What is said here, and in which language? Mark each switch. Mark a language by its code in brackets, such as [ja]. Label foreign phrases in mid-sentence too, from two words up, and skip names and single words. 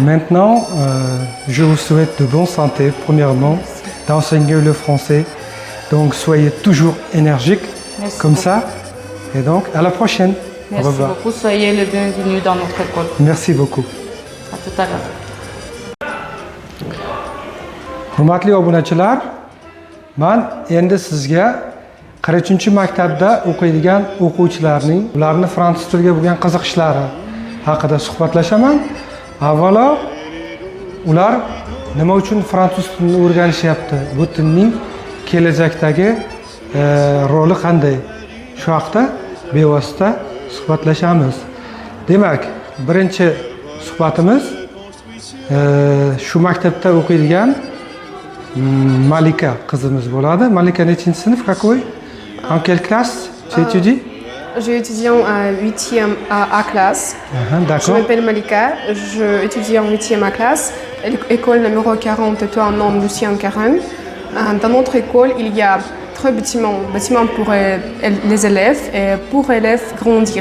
[fr] Maintenant, je vous souhaite de bonne santé, premièrement, d'enseigner le français. Donc, soyez toujours énergiques, Merci comme beaucoup. ça. Et donc, à la prochaine. Au Merci revoir. beaucoup. Soyez les bienvenus dans notre école. Merci beaucoup. À tout à l'heure. [uz] Hurmatli obunachilar, men endi sizga 43-maktabda o'qiydigan o'quvchilarning ularni fransuz tiliga bo'lgan qiziqishlari haqida suhbatlashaman. Avvalo, ular nima uchun fransuz tilini o'rganishyapti? Bu tilning kelajakdagi roli qanday? Shu haqida bevosita suhbatlashamiz. Demak, birinchi suhbatimiz shu maktabda o'qiydigan Malika qizimiz bo'ladi. Malika nechinchi sinf? [ru] Какой? [fr] En quelle classe tu étudies? Je étudie en 8e A classe. Je D'accord. m'appelle Malika, je étudie en 8e A classe, école numéro 43, nom Lucien Caron. Dans notre école, il y a 3 bâtiments pour les élèves et pour élèves grandir.